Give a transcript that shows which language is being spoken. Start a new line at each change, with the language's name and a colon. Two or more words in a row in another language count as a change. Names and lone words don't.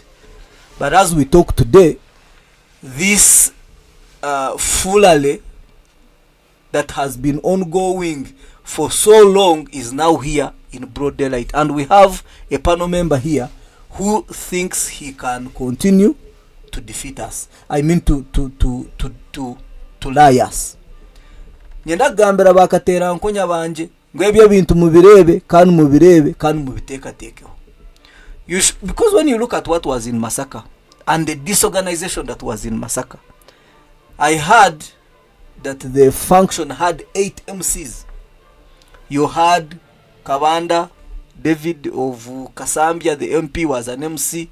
English: But as we talk today, this fulale that has been ongoing for so long is now here in broad daylight, and we have a panel member here who thinks he can continue to defeat us. I mean to lie us.
Nyankole: Nyenda gambira bakatera nkonya banje ngo ebyo bintu mubirebe kandi mubitekatekeho.
English: Because when you look at what was in Masaka and the disorganization that was in Masaka, I heard that the function had 8 MCs. You had Kabanda, David of Kasambia, the MP was an MC.